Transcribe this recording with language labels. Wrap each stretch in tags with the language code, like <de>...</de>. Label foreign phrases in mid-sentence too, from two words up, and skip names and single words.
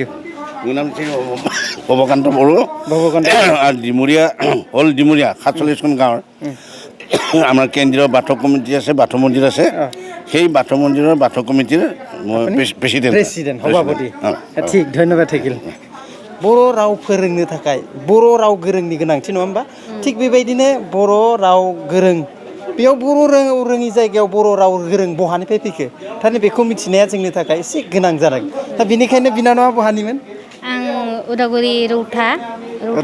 <as>মোৰ নাম শ্ৰী ভৱকান্ত বড়ো আৰু ডিমৰীয়া 47খন গাঁৱৰ আমাৰ কেন্দ্ৰীয় বাথৌ কমিটি আছে বাথৌ মন্দিৰ আছে সেই বাথৌ মন্দিৰৰ বাথৌ কমিটিৰ মই প্ৰেচিডেণ্ট সভাপতি ঠিক ধন্যবাদ থাকিল</as> <brx>बर' राव फोरोंनो थाखाय बर' राव गोरोंनि गोनांथि नङा होमबा थिग बेबायदिनो बर' राव गोरों बेयाव बर' राव रोङि जायगायाव बर' राव गोरों बहानिफ्राय फैखो थारैनो बेखौ मिथिनाया जोंनि थाखाय एसे गोनां जादों दा बेनिखायनो बिनानावा बहानिमोन आं उदालगुरि रौथानि</brx>